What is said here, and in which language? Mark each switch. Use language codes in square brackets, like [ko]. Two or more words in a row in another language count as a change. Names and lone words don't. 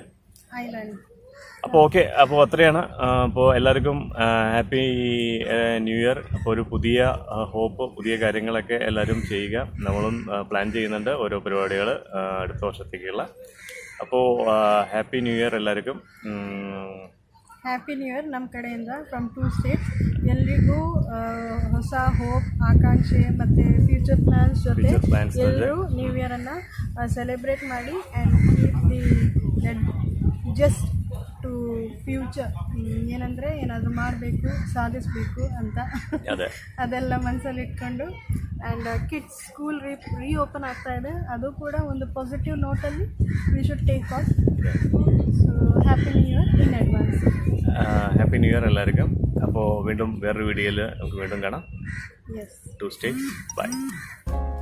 [ml] അപ്പോൾ ഓക്കെ, അപ്പോൾ അത്രയാണ്. അപ്പോൾ എല്ലാവർക്കും [en] happy new year. [ml] അപ്പോൾ ഒരു പുതിയ ഹോപ്പ്, പുതിയ കാര്യങ്ങളൊക്കെ എല്ലാവരും ചെയ്യുക. നമ്മളും പ്ലാൻ ചെയ്യുന്നുണ്ട് ഓരോ പരിപാടികൾ അടുത്ത വർഷത്തേക്കുള്ള. അപ്പോൾ [en] happy new year [ml] എല്ലാവർക്കും. [en] happy new year [kn] ನಮ್ಮ ಕಡೆಯಿಂದ ಫ್ರಮ್ 2 ಸ್ಟೇಟ್ಸ್. ಎಲ್ರಿಗೂ ಹೊಸ ಹೋಪ್, ಆಕಾಂಕ್ಷೆ ಮತ್ತು [en] future plans [kn] ಜೊತೆ ಎಲ್ಲರೂ ನ್ಯೂ ಇಯರನ್ನು ಸೆಲೆಬ್ರೇಟ್ ಮಾಡಿ [en] and keep the just to future. [kn] ಏನಂದರೆ ಏನಾದರೂ ಮಾಡಬೇಕು, ಸಾಧಿಸಬೇಕು ಅಂತ ಅದೆಲ್ಲ ಮನಸ್ಸಲ್ಲಿ ಇಟ್ಕೊಂಡು. [en] and kids school reopen [kn] ಆಗ್ತಾ ಇದೆ, ಅದು ಕೂಡ ಒಂದು ಪಾಸಿಟಿವ್ ನೋಟಲ್ಲಿ [en] we should take off. so happy new year in advance. happy new year [ml] എല്ലാവർക്കും. അപ്പോൾ വീണ്ടും വേറൊരു വീഡിയോയിൽ നമുക്ക് വീണ്ടും കാണാം. 2 സ്റ്റേറ്റ്സ്. ബൈ.